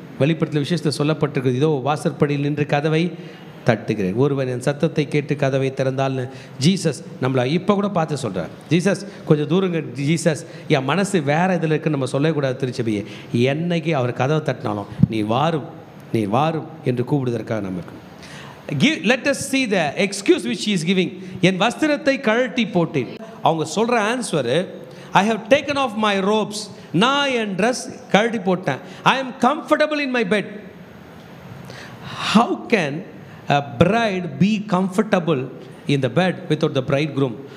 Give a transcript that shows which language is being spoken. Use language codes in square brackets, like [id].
[ta] வெளிப்படுத்தல் விஷயத்தில் சொல்லப்பட்டிருக்குது, இதோ வாசற்படியில் நின்று கதவை தட்டுகிறேன், ஒருவன் என் சத்தத்தை கேட்டு கதவை திறந்தால்னு ஜீசஸ் நம்மளை இப்போ கூட பார்த்து சொல்கிறார். ஜீசஸ் கொஞ்சம் தூரங்க, ஜீசஸ் என் மனசு வேறு இதில் இருக்குன்னு நம்ம சொல்லக்கூடாது. திருச்சபையை என்னைக்கு அவர் கதவை தட்டினாலும் நீ வாரும் என்று கூப்பிடுவதற்காக நமக்கு. [en] Let us see the excuse which she is giving. [ta] என் வஸ்திரத்தை கழட்டி போட்டேன். அவங்க சொல்கிற answer, [en] I have taken off my robes. [ta] நான் என் ட்ரெஸ் கழட்டி போட்டேன். [en] I am comfortable in my bed. How can a bride be comfortable in the bed without the bridegroom?